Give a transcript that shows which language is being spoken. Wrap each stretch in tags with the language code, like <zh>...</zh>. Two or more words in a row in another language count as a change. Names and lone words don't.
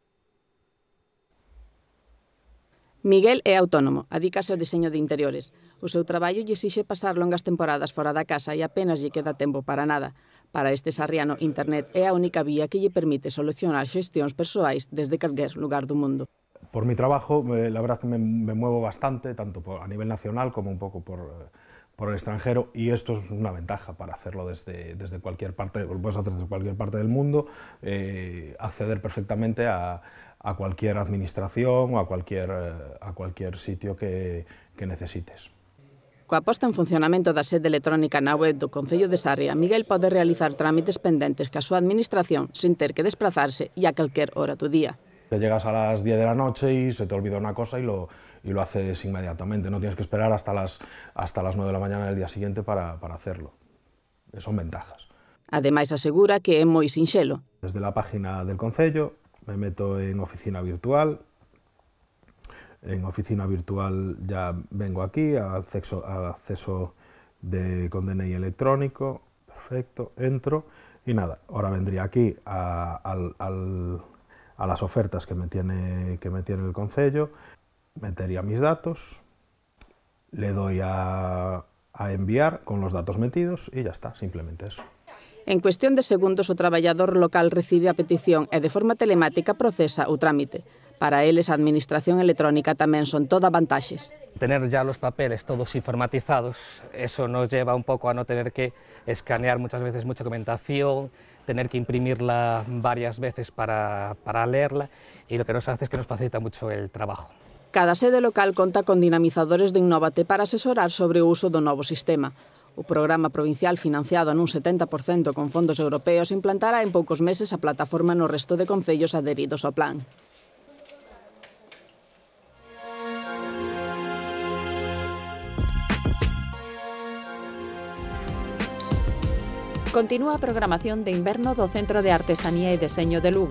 <gl>Miguel é autónomo, adícase ao diseño de interiores. O seu traballo lle exixe pasar longas temporadas fora da casa e apenas lle queda tempo para nada. Para este sarriano, internet é a única vía que lle permite solucionar xestións persoais desde calquer lugar do mundo.</gl> <es>Por mi trabajo, la verdad es que me muevo bastante, tanto a nivel nacional como un poco por por el extranjero, y esto es una ventaja para hacerlo desde cualquier parte, lo puedes hacer desde cualquier parte del mundo, acceder perfectamente a cualquier administración o a cualquier sitio que necesites.</es> <gl>Coa posta en funcionamento da sede electrónica na web do Concello de Sarria, Miguel pode realizar trámites pendentes ca súa administración sin ter que desplazarse e a calquer hora do día.</gl> <es>Te llegas a las 10 de la noche y se te olvida una cosa y lo haces inmediatamente, no tienes que esperar hasta las 9 de la mañana del día siguiente para hacerlo. Son ventajas.</es> <gl>Ademais, asegura que é moi sinxelo.</gl> <es>Desde la página del Concello me meto en oficina virtual. En oficina virtual ya vengo aquí, al acceso con DNI electrónico, perfecto, entro y nada, ahora vendría aquí a las ofertas que me tiene el Concello, metería mis datos, le doy a enviar con los datos metidos y ya está, simplemente eso.</es> <gl>En cuestión de segundos, o traballador local recibe a petición e de forma telemática procesa o trámite. Para eles, a administración electrónica tamén son toda vantaxes.</gl> <es>Tener ya los papeles todos informatizados, eso nos lleva un poco a no tener que escanear muchas veces mucha documentación, tener que imprimirla varias veces para leerla, y lo que nos hace es que nos facilita mucho el trabajo.</es> <gl>Cada sede local conta con dinamizadores de Innóvate para asesorar sobre o uso do novo sistema. O programa provincial, financiado nun 70% con fondos europeos, implantará en poucos meses a plataforma no resto de concellos adheridos ao plan. Continúa a programación de inverno do Centro de Artesanía e Deseño de Lugo.</gl>